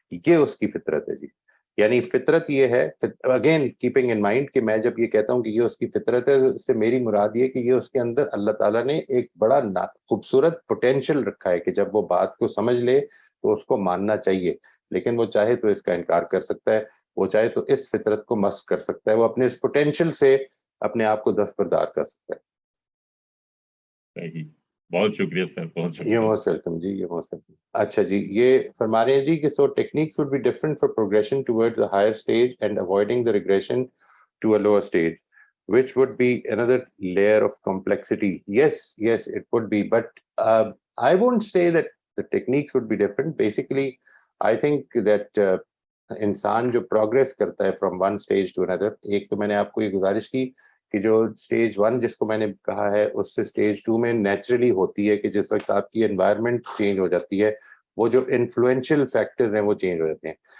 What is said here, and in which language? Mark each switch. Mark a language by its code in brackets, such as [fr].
[ur] یہ اس کی فطرت ہے جی. یعنی فطرت یہ ہے، [en] again keeping in mind [ur] کہ میں جب یہ کہتا ہوں کہ یہ اس کی فطرت ہے، اس سے میری مراد یہ کہ یہ اس کے اندر اللہ تعالیٰ نے ایک بڑا خوبصورت پوٹینشیل رکھا ہے کہ جب وہ بات کو سمجھ لے تو اس کو ماننا چاہیے. لیکن وہ چاہے تو اس کا انکار کر سکتا ہے، وہ چاہے تو اس فطرت کو مسخ کر سکتا ہے، وہ اپنے اس پوٹینشیل سے اپنے آپ کو دستبردار کر سکتا ہے. صحیح، بہت شکریہ سر، بہت یہ شکریہ. موسٹ ویلکم جی، یہ موسٹ ویلکم. اچھا جی، یہ فرما رہے ہیں جی کہ [en] So techniques would be different for progression towards a higher stage and avoiding the regression to a lower stage, which would be another layer of complexity. Yes, it would be, but I won't say that the techniques would be different. Basically, I think that [ur] انسان جو progress کرتا ہے [en] from one stage to اندر، [ur] ایک تو میں نے آپ کو یہ گزارش کی کہ جو اسٹیج 1 جس کو میں نے کہا ہے، اس سے اسٹیج 2 میں نیچرلی ہوتی ہے کہ جس وقت آپ کی انوائرمنٹ چینج ہو جاتی ہے، وہ جو انفلوئنشل فیکٹرز ہیں وہ چینج ہو جاتے ہیں.